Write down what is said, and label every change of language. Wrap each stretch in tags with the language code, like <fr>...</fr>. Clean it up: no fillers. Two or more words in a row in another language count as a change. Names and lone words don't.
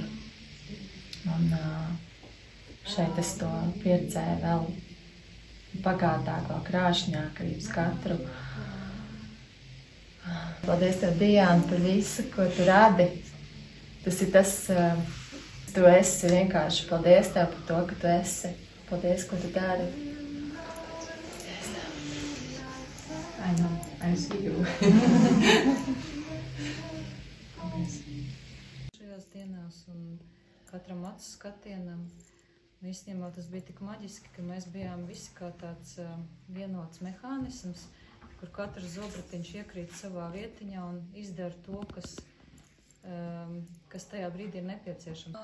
<lv>Un šeit es to pieredzēju vēl bagātāk, vēl krāšņāk arī uz katru. Paldies tev, Diana, par visu, ko tu radi. Tas ir tas, tu esi vienkārši. Paldies tev par to, ka tu esi. Paldies, ko tu dari.</lv> <en>I know, I see you.</en> <lv>Šajās dienās un katram acu skatienam, īstenībā tas bija tik maģiski, ka mēs bijām visi kā tāds vienots mehānisms, kur katrs zobratiņš iekrīt savā vietiņā un izdara to, kas tajā brīdī ir nepieciešams.</lv>